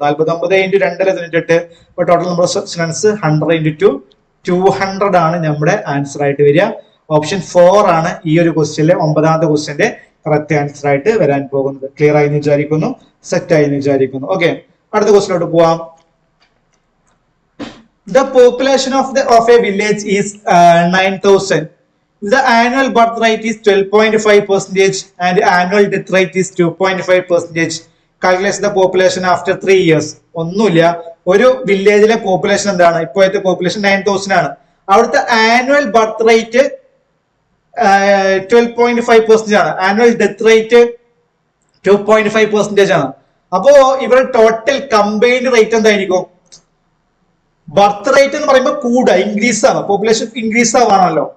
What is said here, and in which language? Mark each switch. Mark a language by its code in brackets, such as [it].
[ml] 49 × 2 98. അപ്പൊ total number of students 100 × 200 ആണ് നമ്മുടെ ആൻസർ ആയിട്ട് വരിക. ഓപ്ഷൻ 4 ആണ് ഈ ഒരു ക്വസ്റ്റ്യനിലെ 9ാമത്തെ ക്വസ്റ്റ്യന്റെ കറക്റ്റ് ആൻസർ ആയിട്ട് വരാൻ പോകുന്നത്. ക്ലിയർ ആയി വിചാരിക്കുന്നു, സെറ്റ് ആയി വിചാരിക്കുന്നു. ഓക്കെ, അടുത്ത ക്വസ്റ്റ്യനിലോട്ട് പോവാം. [en] The population of a village is 9,000. The annual birth rate is 12.5% and annual death rate is 2.5%. Calculate the population after 3 years. [ml] ഒന്നുമില്ല, ഒരു വില്ലേജിലെ പോപ്പുലേഷൻ എന്താണ്? ഇപ്പോഴത്തെ പോപ്പുലേഷൻ 9,000 ആണ്. അവിടുത്തെ ആനുവൽ ബർത്ത് റേറ്റ് 12.5% ആണ്. ആനുവൽ ഡെത്ത് റേറ്റ് 2.5% ആണ്. അപ്പോ ഇവിടെ ടോട്ടൽ കമ്പൈൻഡ് റേറ്റ് എന്തായിരിക്കും? ബർത്ത് റേറ്റ് എന്ന് പറയുമ്പോൾ കൂടുക, ഇൻക്രീസ് ആവാം, പോപ്പുലേഷൻ ഇൻക്രീസ് ആവാണല്ലോ.